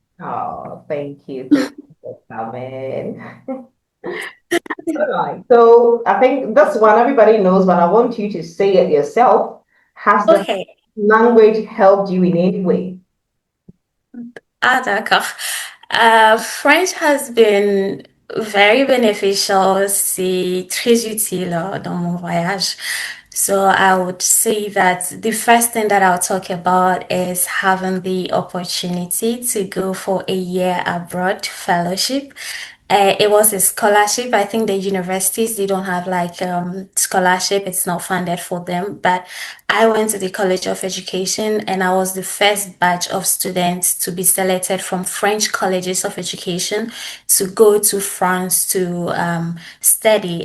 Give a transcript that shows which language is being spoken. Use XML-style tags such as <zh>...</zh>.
<en>Oh, thank you. Thank you for coming. All right. So I think this one everybody knows, but I want you to say it yourself. Has the Okay. language helped you in any way?</en> <fr>Ah, d'accord.</fr> <en>French has been very beneficial.</en> <fr>C'est très utile dans mon voyage.</fr> <en>So I would say that the first thing that I'll talk about is having the opportunity to go for a year abroad fellowship. It was a scholarship. I think the universities, they don't have like scholarship. It's not funded for them. But I went to the College of Education and I was the first batch of students to be selected from French colleges of education to go to France to study.</en>